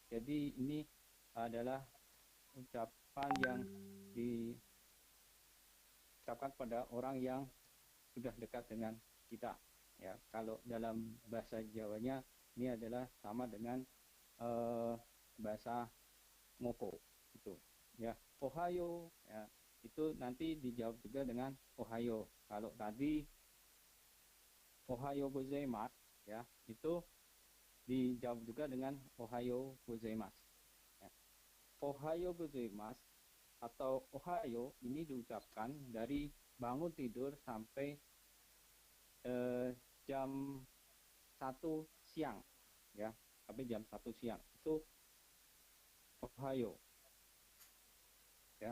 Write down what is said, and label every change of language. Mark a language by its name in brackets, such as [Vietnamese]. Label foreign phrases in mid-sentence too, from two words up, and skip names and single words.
[Indonesian] Jadi ini adalah ucapan yang diucapkan pada orang yang sudah dekat dengan kita. Ya, kalau dalam bahasa Jawanya ini adalah sama dengan bahasa ngoko itu, ya. Ohayo, ya, itu nanti dijawab juga dengan ohayo. Kalau tadi [Japanese] おはようございます, [Indonesian] ya, itu dijawab juga dengan [Japanese] おはようございます, [Indonesian] ya. [Japanese] おはようございます [Indonesian] atau ohayo ini diucapkan dari bangun tidur sampai jam 1 siang, ya, sampai jam 1 siang itu ohayo, ya.